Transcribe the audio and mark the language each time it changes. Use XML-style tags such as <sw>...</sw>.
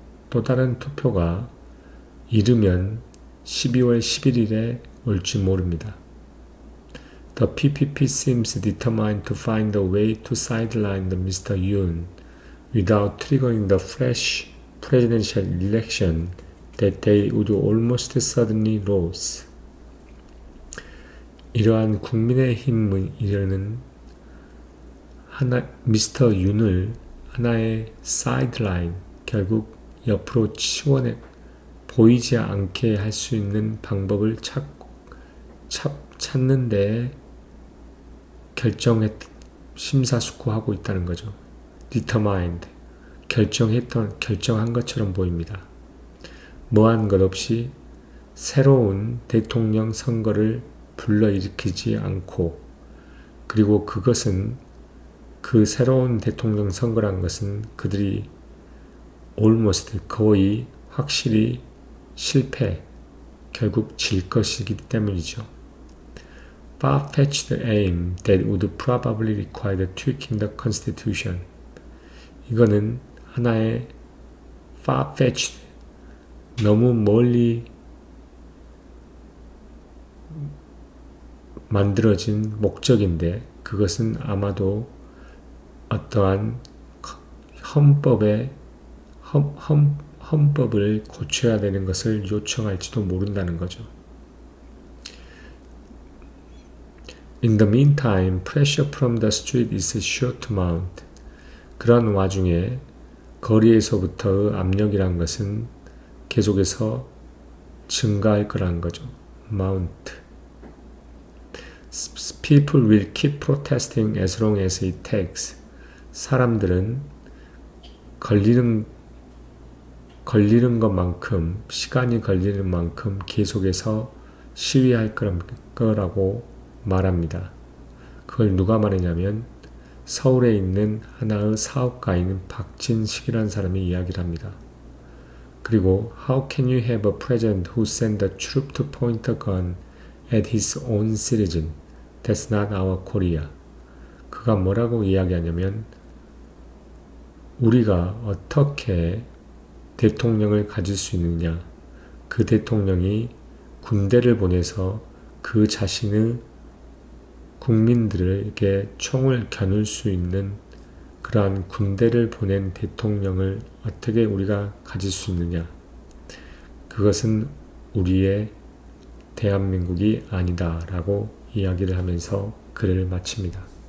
<ko>또 다른 투표가 이르면 12월 11일에 올지 모릅니다.</ko> <en>The PPP seems determined to find a way to sideline the Mr. Yoon without triggering the fresh presidential election that they would almost certainly lose.</en> <ko>이러한 국민의힘을 이르는 미스터 윤을 하나의 사이드라인, 결국 옆으로 보이지 않게 할 수 있는 방법을 찾는데 심사숙고하고 있다는 거죠. determined, 결정한 것처럼 보입니다. 뭐한 것 없이 새로운 대통령 선거를 불러일으키지 않고 그리고 그것은 그 새로운 대통령 선거란 것은 그들이 almost 거의 확실히 결국 질 것이기 때문이죠.</ko> <en>Far-fetched aim that would probably require tweaking the constitution.</en> <ko>이거는 하나의 far-fetched, 너무 멀리 만들어진 목적인데 그것은 아마도 어떠한 헌법을 고쳐야 되는 것을 요청할지도 모른다는 거죠.</ko> <en>In the meantime, pressure from the street is sure to mount.</en> <ko>그런 와중에 거리에서부터의 압력이란 것은 계속해서 증가할 거라는 거죠.</ko> <en>Mount. People will keep protesting as long as it takes.</en> <ko>사람들은 걸리는 것만큼, 시간이 걸리는 만큼 계속해서 시위할 거라고 말합니다. 그걸 누가 말했냐면 서울에 있는 하나의 사업가인 박진식이라는 사람이 이야기를 합니다.</ko> <en>그리고 How can you have a president who sent a troop to point a gun at his own citizen? That's not our Korea.</en> <ko>그가 뭐라고 이야기하냐면 우리가 어떻게 대통령을 가질 수 있느냐, 그 대통령이 군대를 보내서 그 자신의 국민들에게 총을 겨눌 수 있는 그러한 군대를 보낸 대통령을 어떻게 우리가 가질 수 있느냐, 그것은 우리의 대한민국이 아니다 라고 이야기를 하면서 글을 마칩니다.</ko>